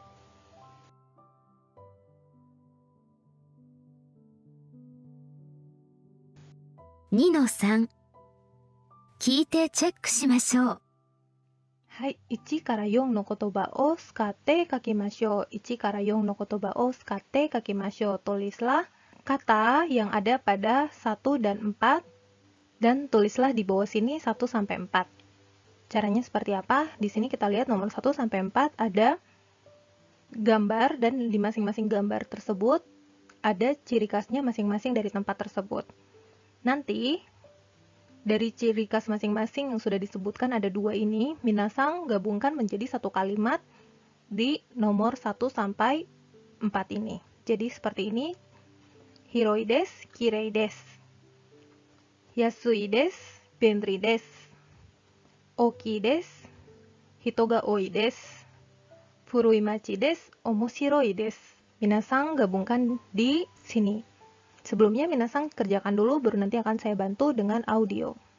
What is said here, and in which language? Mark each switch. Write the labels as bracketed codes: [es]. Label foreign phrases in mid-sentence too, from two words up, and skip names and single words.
[ja] 2-3 聞いてチェックしましょう。はい、1から4の言葉を使って書きましょう。1から4の言葉を使って書きましょう。 [id] Tulislah kata yang ada pada 1 dan 4 dan tulislah di bawah sini 1 sampai 4. Caranya seperti apa? Di sini kita lihat nomor 1 sampai 4 ada gambar dan di masing-masing gambar tersebut ada ciri khasnya masing-masing dari tempat tersebut. Nanti dari ciri khas masing-masing yang sudah disebutkan ada 2 ini, minasang gabungkan menjadi satu kalimat di nomor 1 sampai 4 ini. Jadi seperti ini. [ja] 広いです、きれいです。安いです、便利です. 大きいです、人が多いです. 古い町です、面白いです. [id] Minasang gabungkan di sini. Sebelumnya minasang kerjakan dulu, baru nanti akan saya bantu dengan audio.